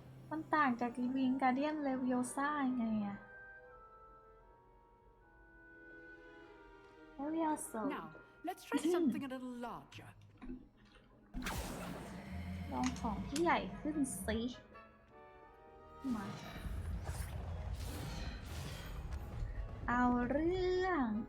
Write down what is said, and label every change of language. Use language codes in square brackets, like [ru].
[th] มันต่างจากวิงการเดียนเลวิโอซ่ายังไงอะเลวิโอโซ [en] Now, let's try something a little larger. [th] ลองของที่ใหญ่ขึ้นสิมาเอาเรื่อง